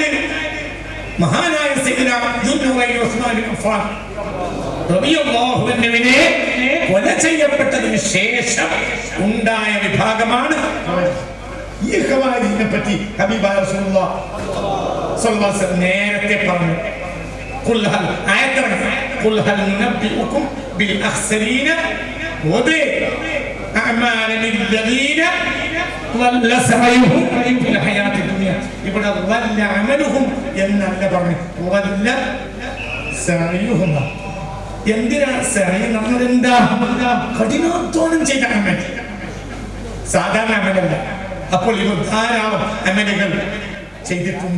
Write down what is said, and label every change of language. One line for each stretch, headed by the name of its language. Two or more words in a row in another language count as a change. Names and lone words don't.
Malayalam: മഹാനായ സയ്യിദന ദുന്നൂറൈൻ ഉസ്മാൻ ബിൻ അഫ്ഫാൻ
Arabic: رضي الله عنه
Malayalam: കൊല ചെയ്യപ്പെട്ടതിന് ശേഷം ഉണ്ടായ വിഭാഗമാണ് ഈ ഖവാരിജിനെ പറ്റി ഹബീബായ
Arabic: رسول الله صلى الله عليه وسلم
Malayalam: നേരത്തെ പറഞ്ഞു.
Arabic: قل هل ആയത്തറങ്ങി قل هل ننبئكم بالأخسرين وب أعمالا الذين ضل سعيهم في الحياة الدنيا.
Malayalam: ഇവിടെ
Arabic: ضل عملهم
Malayalam: എന്നല്ല പറഞ്ഞു,
Arabic: ضل سعيهم.
Malayalam: എന്തിനാ സഅയ് നമ്മൾ എന്താ? കഠിനാധ്വാനം ചെയ്ത അമൽ, സാധാരണ അമലല്ല. അപ്പോൾ ഇവർ ധാരാളം അമലുകൾ ചെയ്തിട്ടുണ്ട്.